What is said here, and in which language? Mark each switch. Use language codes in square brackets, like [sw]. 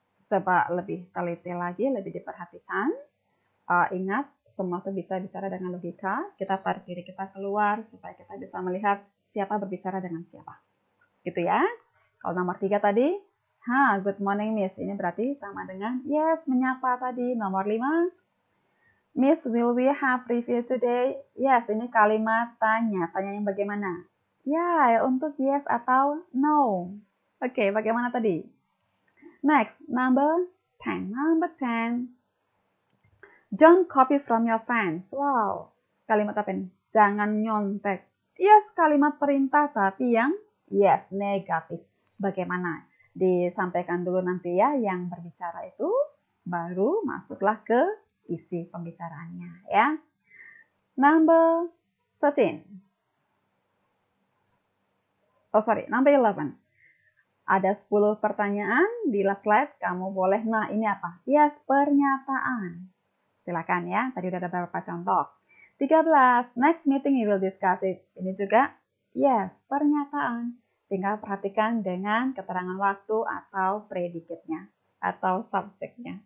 [id] Coba lebih teliti lagi, lebih diperhatikan. Ingat, semua itu bisa bicara dengan logika. Kita tarik diri kita keluar supaya kita bisa melihat siapa berbicara dengan siapa. Gitu ya. Kalau nomor 3 tadi, [en] good morning miss. [id] Ini berarti sama dengan yes, menyapa tadi. [en] Nomor 5, Miss, will we have review today? [id] Yes, ini kalimat tanya. Tanya yang bagaimana? Ya, untuk yes atau no. Oke, bagaimana tadi? [en] Next, number 10. Number 10. Don't copy from your friends. [id] Wow, kalimat apa ini? Jangan nyontek. Yes, kalimat perintah, tapi yang yes, negatif. Bagaimana? Disampaikan dulu nanti ya, yang berbicara itu, baru masuklah ke isi pembicaraannya ya. [en] Number 13. Number 11. [id] Ada 10 pertanyaan di last slide, kamu boleh, nah ini apa? Yes, pernyataan. Silakan ya, tadi udah ada beberapa contoh. [en] 13, next meeting you will discuss it. [id] Ini juga, yes, pernyataan. Tinggal perhatikan dengan keterangan waktu atau predikatnya, atau subjeknya.